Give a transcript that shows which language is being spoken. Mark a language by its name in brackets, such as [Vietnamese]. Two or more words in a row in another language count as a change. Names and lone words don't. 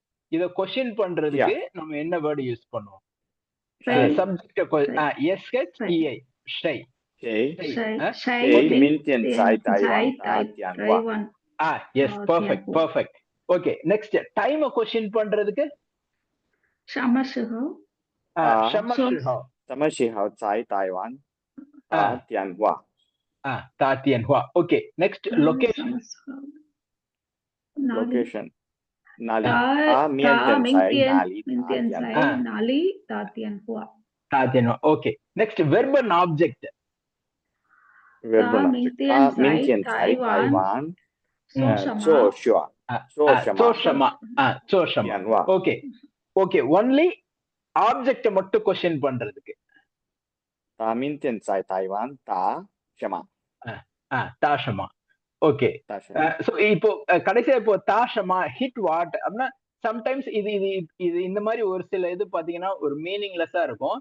[Tamil] இத क्वेश्चन பண்றதுக்கு நம்ம என்ன [English] word use [Tamil] பண்ணுவோம்? [Chinese] சப்ஜெக்ட் 谁谁. 谁明天在台湾打电话. [English] Yes, perfect perfect. Okay, next time क्वेश्चन பண்றதுக்கு [Chinese] 什么时候？什么时候？什么时候在台湾打电话？打电话。 [English] Okay. Next location. Location. [Chinese] 哪里？面店在哪里？哪里打电话？打电话。 Okay. Next verb and object. [English] Verb and object. [Chinese] 明天在台湾做什么？做什么？做什么？做什么？ [English] Okay. Okay. Only object [Tamil] மட்டும் क्वेश्चन பண்றதுக்கு [Chinese] 他明天在台湾打什么. 打什么. ஓகே. [Tamil] சோ இப்போ கடைசியா இப்போ [Chinese] 打什么 [Tamil] ஹிட் வாட் அப்படின்னா சம்டைம்ஸ் இது இந்த மாதிரி ஒரு சில இது பாத்தீங்கன்னா ஒரு மீனிங்லெஸ்ஸா இருக்கும்.